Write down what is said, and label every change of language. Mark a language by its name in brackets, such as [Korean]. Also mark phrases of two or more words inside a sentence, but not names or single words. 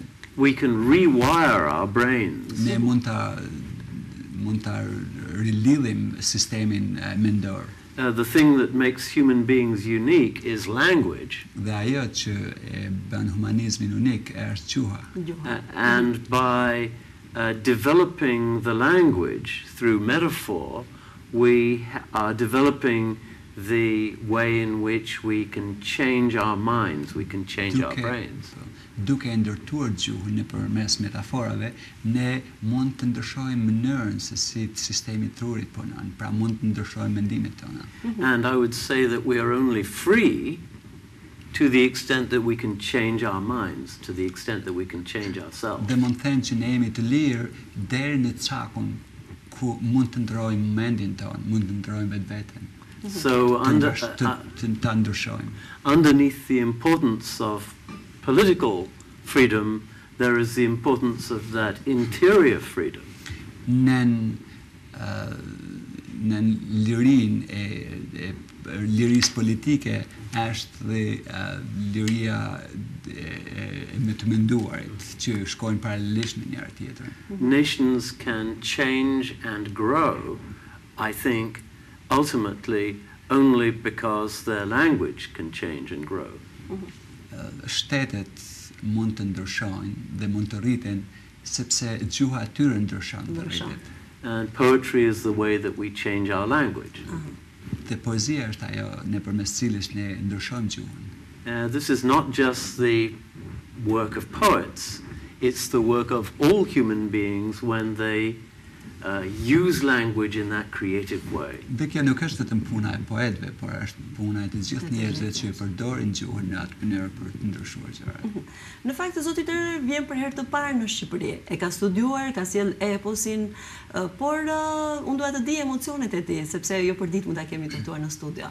[English] We can rewire our brains. [Albanian] Ne mund ta rilidhim sistemin mendor. [English] The thing that makes human beings unique is language. [Albanian] Dhe ajo që e bën humanizmin unik është gjuha. [English] And by developing the language through metaphor, we are developing the way in which we can change our minds, we can change our brains. [Albanian] Duke ndërtuar gjuhën nëpërmes metaforave, ne mund të ndryshojmë mënyrën se si sistemi I trurit punon, pra mund të ndryshojmë mendimet tona. [English] And I would say that we are only free to the extent that we can change our minds, to the extent that we can change ourselves. [Albanian] Dhe mund të them që ne jemi të lirë deri në çakun ku mund të ndrojmë mendjen tonë, mund të ndrojmë vetveten. [English] So underneath the importance of political freedom, there is the importance of that interior freedom. [Albanian] Nën lirin e lirisë politike është dhe liria me të menduarit që shkojnë paralelisht me njëra tjetrën. [English] Nations can change and grow, I think, ultimately only because their language can change and grow. [Albanian] Shtetet mund të ndryshojnë dhe mund të rriten sepse gjuha e tyre ndryshon dhe rritet. [English] And poetry is the way that we change our language. [Albanian] Dhe poezia është ajo nëpërmes cilës ne ndryshojmë gjuhën. [English] This is not just the work of poets, it's the work of all human beings when they use language in that creative way. [Albanian] Dhe kjo nuk është vetëm puna e poetëve, por është puna e të gjithë njerëzve që përdorin gjuhën në atë mënyrë për të ndryshuar gjërat. Në fakt zoti Turner vjen për herë të parë në Shqipëri. E ka studiuar, ka sjell eposin, por unë dua të di emocionet e tij, sepse jo për ditë mund ta kemi të ftuar në studio.